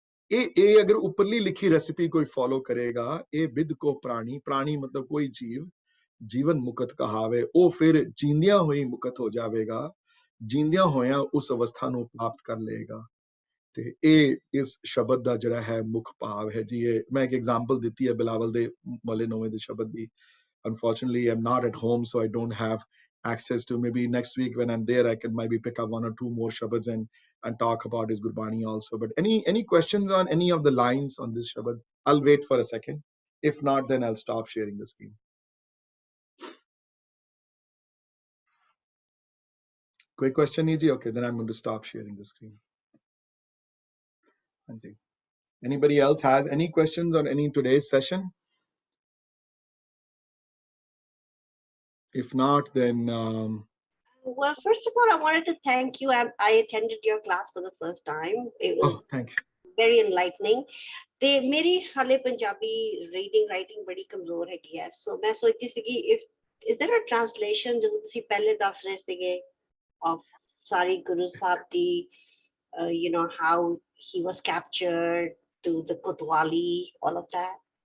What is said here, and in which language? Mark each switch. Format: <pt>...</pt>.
<pa>ਇਹ ਅਗਰ ਉੱਪਰਲੀ ਲਿਖੀ ਰੈਸਿਪੀ ਕੋਈ ਫੋਲੋ ਕਰੇਗਾ, ਇਹ ਬਿਦ ਕੋ ਪ੍ਰਾਣੀ, ਪ੍ਰਾਣੀ ਮਤਲਬ ਕੋਈ ਜੀਵ, ਜੀਵਨ ਮੁਕਤ ਕਹਾਵੇ, ਉਹ ਫਿਰ ਜੀਂਦਿਆਂ ਹੋਈ ਮੁਕਤ ਹੋ ਜਾਵੇਗਾ, ਜੀਂਦਿਆਂ ਹੋਇਆਂ ਉਸ ਅਵਸਥਾ ਨੂੰ ਪ੍ਰਾਪਤ ਕਰ ਲਏਗਾ। ਤੇ ਇਹ ਇਸ ਸ਼ਬਦ ਦਾ ਜਿਹੜਾ ਹੈ ਮੁੱਖ ਭਾਵ ਹੈ ਜੀ। ਇਹ ਮੈਂ ਇੱਕ ਐਗਜ਼ਾਮਪਲ ਦਿੱਤੀ ਹੈ ਬਿਲਾਵਲ ਦੇ ਮਲੇ ਨੋਵੇਂ ਦੇ ਸ਼ਬਦ ਦੀ।</pa> <en>Unfortunately, I'm not at home, so I don't have access to, maybe next week when I'm there, I can maybe pick up 1 or 2 more shabads and talk about his Gurbani also. But any questions on any of the lines on this shabad? I'll wait for a second. If not, then I'll stop sharing the screen. Quick question, Niji? Okay, then I'm going to stop sharing the screen. Anybody else has any questions on any today's session? If not, then well, first of all, I wanted to thank you. I attended your class for the first time. It was thank you. Very enlightening.</en> <pa>ਤੇ ਮੇਰੀ ਹਾਲੇ Punjabi reading writing ਬੜੀ ਕਮਜ਼ੋਰ ਹੈਗੀ ਹੈ, ਸੋ ਮੈਂ ਸੋਚਦੀ ਸੀਗੀ</pa> <en>is there a translation</en> <pa>ਜਦੋਂ ਤੁਸੀਂ ਪਹਿਲੇ ਦੱਸ ਰਹੇ ਸੀਗੇ of sorry Guru Sahib ਦੀ</pa> <en>you know how he was captured to the Kotwali, all of that?</en>